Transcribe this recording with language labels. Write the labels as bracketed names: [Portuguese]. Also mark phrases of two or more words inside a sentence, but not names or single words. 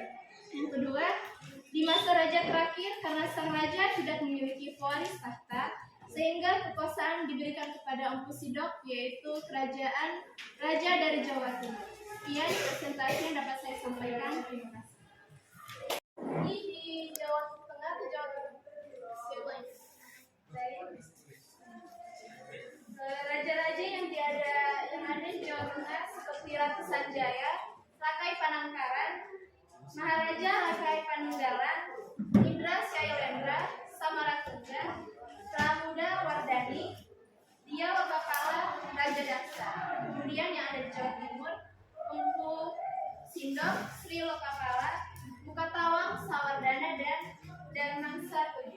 [Indonesian] Yang kedua, di masa raja terakhir karena sang raja tidak memiliki pewaris tahta, sehingga kekuasaan diberikan kepada Empu Sindok yaitu kerajaan raja dari Jawa Timur. Sekian presentasi yang dapat saya sampaikan. Terima kasih. Ini di Jawa Tengah atau Jawa Timur? Raja-raja yang ada di Jawa Tengah seperti Ratu Sanjaya, Rakai Panangkaran, Maharaja Rakai Panunggalan, Indra Syailendra, Samaratungga, Pramuda Wardani, Dia Lokapala, Raja Daksa. Kemudian yang ada di Jawa Timur, Empu Sindok, Sri Lokapala, Bukatawang, Sawardana, dan Mangsa Tujuh.